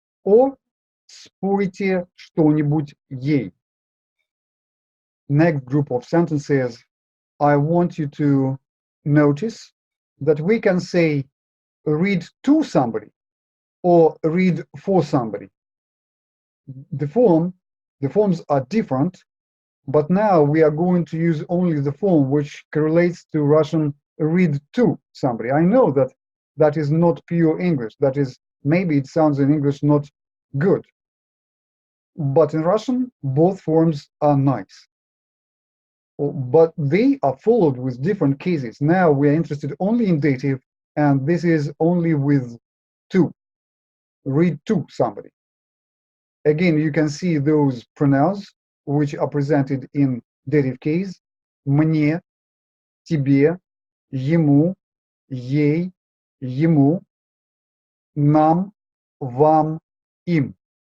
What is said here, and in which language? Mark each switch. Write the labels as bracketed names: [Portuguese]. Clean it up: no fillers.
[English] Or [Russian] спойте что-нибудь ей. [English] Next group of sentences, I want you to notice that we can say read to somebody or read for somebody. The forms are different, but now we are going to use only the form which correlates to Russian read to somebody. I know that that is not pure English. That is, maybe it sounds in English not good. But in Russian, both forms are nice. But they are followed with different cases. Now we are interested only in dative, and this is only with to. Read to somebody. Again, you can see those pronouns which are presented in dative case. [Russian] Мне, тебе, ему, ей, ему, нам, вам, им.